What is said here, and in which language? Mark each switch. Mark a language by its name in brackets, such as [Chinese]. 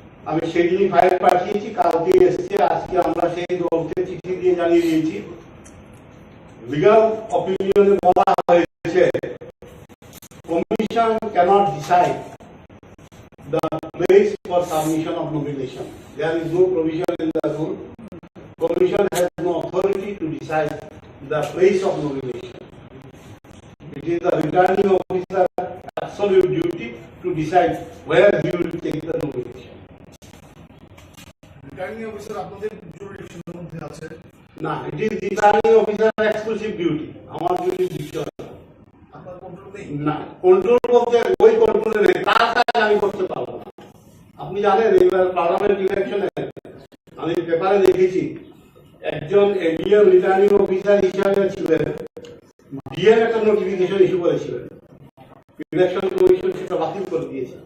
[Bangla] আমি সেদিনই ফাইল পাঠিয়েছি, কালকে এসছে। আজকে আমরা সেই দলকে চিঠি দিয়ে জানিয়ে দিয়েছি। লিগাল অপিনিয়নে বলা হয়েছে [English] Commission cannot decide the place for submission of nomination. There is no provision in the rule. Commission has no authority to decide the place of nomination. It is the returning officer absolute duty to decide where he will take the nomination. [Bangla] Returning officer আপনাদের জুরিডিকশনের মধ্যে আছে [English] না, it is returning officer exclusive duty. [Bangla] আমার jurisdiction আপনার control নেই। না, control বলতে ওই কন্ট্রোলে নেই, তার কাজ আমি করতে পারবো না। আপনি জানেন এবার পার্লামেন্ট ইলেকশনে আমি পেপারে দেখেছি একজন এডিএম রিটার্নিং অফিসার হিসাবে ছিলেন, ডিএম একটা নোটিফিকেশন ইস্যু করেছিলেন, ইলেকশন কমিশন সেটা বাতিল করে দিয়েছে।